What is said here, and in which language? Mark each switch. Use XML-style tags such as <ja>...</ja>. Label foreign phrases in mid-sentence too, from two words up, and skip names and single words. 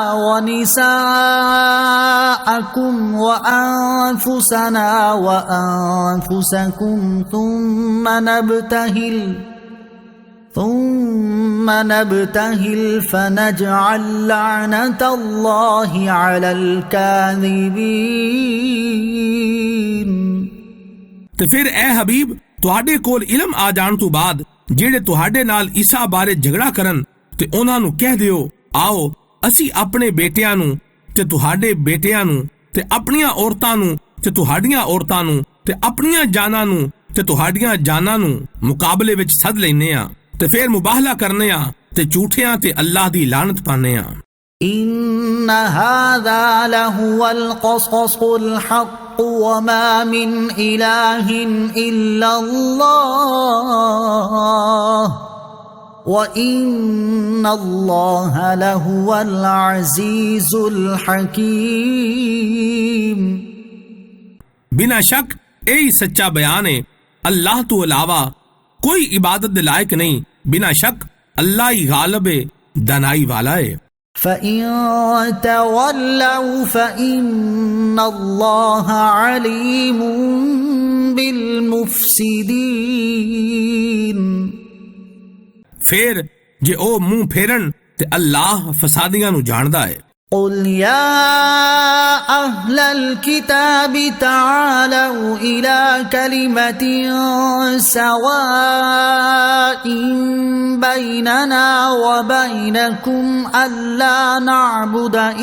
<ar>ونساءكم وأنفسنا وأنفسكم ثم نبتهل فنجعل لعنة الله على الكاذبين۔</ar> <pa>ਤੇ ਫਿਰ ਐ ਹਬੀਬ ਤੁਹਾਡੇ ਕੋਲ ਇਲਮ ਆ ਜਾਣ ਤੋਂ ਬਾਅਦ ਜਿਹੜੇ ਤੁਹਾਡੇ ਨਾਲ ਈਸਾ ਬਾਰੇ ਝਗੜਾ ਕਰਨ ਤੇ ਉਹਨਾਂ ਨੂੰ ਕਹਿ ਦਿਓ ਆਓ ਅਸੀਂ ਆਪਣੇ ਬੇਟਿਆਂ ਨੂੰ ਤੇ ਤੁਹਾਡੇ ਬੇਟਿਆਂ ਨੂੰ ਤੇ ਆਪਣੀਆਂ ਔਰਤਾਂ ਨੂੰ ਤੇ ਤੁਹਾਡੀਆਂ ਔਰਤਾਂ ਨੂੰ ਤੇ ਆਪਣੀਆਂ ਜਾਨਾਂ ਨੂੰ ਤੇ ਤੁਹਾਡੀਆਂ ਜਾਨਾਂ ਨੂੰ ਮੁਕਾਬਲੇ ਵਿੱਚ ਸੱਦ ਲੈਨੇ ਆ ਤੇ ਫਿਰ ਮੁਬਾਹਲਾ ਕਰਨੇ ਆ ਤੇ ਝੂਠਿਆਂ ਤੇ ਅੱਲਾਹ ਦੀ ਲਾਨਤ ਪਾਣੇ ਆ।</pa> <ar>إن هذا لهو القصص الحق وما من إله إلا الله وإن الله لهو العزيز الحكيم۔</ar> <pa>ਬਿਨਾ ਸ਼ੱਕ ਇਹੀ ਸੱਚਾ ਬਯਾਨ ਹੈ ਅੱਲਾਹ ਤੋ ਅਲਾਵਾ ਕੋਈ ਇਬਾਦਤ ਦੇ ਲਾਇਕ ਨਹੀਂ। ਬਿਨਾ ਸ਼ੱਕ ਅੱਲਾਹ ਹੀ ਗ਼ਾਲਿਬ ਹੈ ਦਾਨਾਈ ਵਾਲਾ ਹੈ।</pa> <ar>فإن تولوا فإن الله عليم بالمفسدين۔</ar> <pa>ਫਿਰ ਜੇ ਓ ਮੂੰਹ ਫੇਰਨ ਤੇ ਅੱਲਾਹ ਫ਼ਸਾਦੀਆਂ ਨੂੰ ਜਾਣਦਾ ਹੈ।</pa> <ar>قل يا أهل الكتاب تعالوا إلى كلمة سواء بيننا وبينكم ألا نعبد</ar>